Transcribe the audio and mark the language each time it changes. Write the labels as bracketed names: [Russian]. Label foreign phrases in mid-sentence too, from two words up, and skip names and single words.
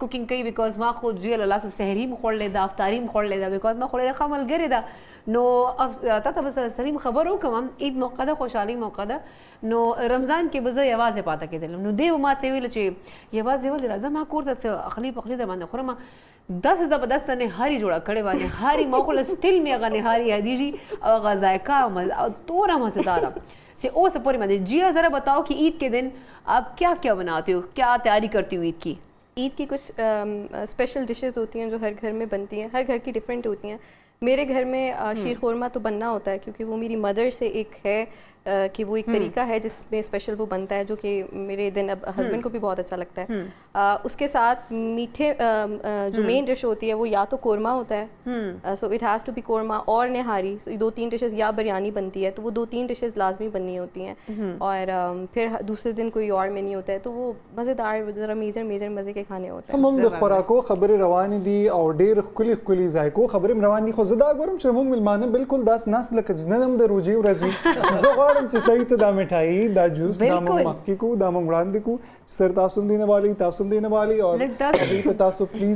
[Pashto] کوکینګ کوي بیکاز ما خو جیا له لاسه سحري هم خوړلې ده افطاري هم خوړلې ده بیکاز ما خو ډېره ښه ملګرې ده نو تا ته بس سلیم خبر وکړم عید موقع ده خوشحالي موقع ده نو رمضان کې به زه یوازې پاته کېدلم نو دی به ماته ویل چې یوازې ولې راځه ما کور ته څه اخلي پخلي در باندې خورم داسې زبردست نهاري جوړه کړې وه نهاري ما خو له سټیل مې هغه نهاري یادېږي او هغه ذایقه او توره مزیداره چې اوس پورې مدد [Urdu] جیا ذرا بتاؤ کہ عید کے دن آپ کیا کیا بناتے ہو کیا تیاری کرتی ہو عید کی عید کی کچھ [English] special dishes [Urdu] ہوتی ہیں جو ہر گھر میں بنتی ہیں ہر گھر کی ڈفرینٹ ہوتی ہیں میرے گھر میں شیر خورما تو بننا ہوتا ہے کیونکہ وہ میری مدر سے ایک ہے کہ وہ ایک طریقہ ہے جس میں اسپیشل وہ بنتا ہے جو کہ میرے دن اب ہسبینڈ کو بھی بہت اچھا لگتا ہے اس کے ساتھ میٹھے جو [English] main dish [Urdu] ہوتی ہے وہ یا تو قورمہ ہوتا ہے [English] so it has to be [Urdu] قورمہ اور نہاری 2-3 ڈشز یا بریانی بنتی ہے تو وہ 2-3 ڈشز لازمی بننی ہوتی ہیں اور پھر دوسرے دن کوئی اور مینیو ہوتا ہے تو وہ مزیدار ذرا میجر مزے کے کھانے ہوتے ہیں [Pashto] موږ د خوراکو خبرې روانې دي او ډېر ښکلي ذایقو خبرې روانې دي خو زه دا ګورم چې موږ مېلمانه بالکل داسې ناست لکه چې نن هم د روژې ورځ وي زه غواړم چې دوی ته دا مټایي دا جوس دا موږ مخکې کړو دا موږ وړاندې کړو سر تاسو هم دینه والی تاسو هم دینه والی او هغوی ته تاسو پلیز